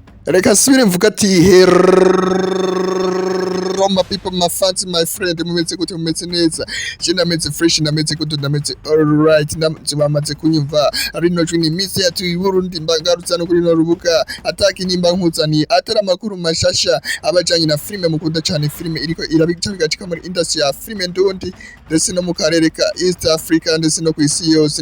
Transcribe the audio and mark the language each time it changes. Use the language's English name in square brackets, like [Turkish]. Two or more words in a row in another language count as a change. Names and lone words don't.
[Rundi] reka subire mvuga ati [English] hello my people, my fans, my friend, [Rundi] mumeze gute? Mumeze neza? Je ndameze fresh, ndameze gute? Ndameze alright. Bamaze kunyumva ari no juni misi yatu i Burundi, mbagarutse no kuri no rubuga ataki nimba nkuzaniye atari amakuru mashasha abajanye na filime mukunda cyane, filime iriko irabigacika muri industry ya filime ndundi ndetse no mu karere ka East Africa ndetse no ku isi yose.